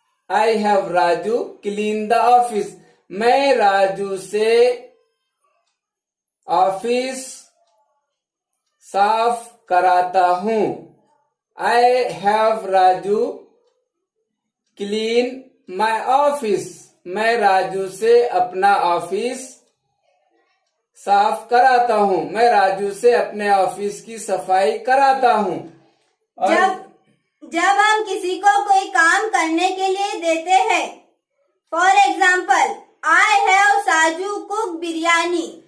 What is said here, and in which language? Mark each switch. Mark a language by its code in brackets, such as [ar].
[en] I have Raju clean the office. [hi] मैं राजू से office साफ कराता हूँ। [en] I have Raju clean my office. [hi] मैं राजू से अपना ऑफिस साफ कराता हूँ। मैं राजू से अपने ऑफिस की सफाई कराता हूँ। जब हम किसी को कोई काम करने के लिए देते हैं। [en] For example, I have Saju cook biryani.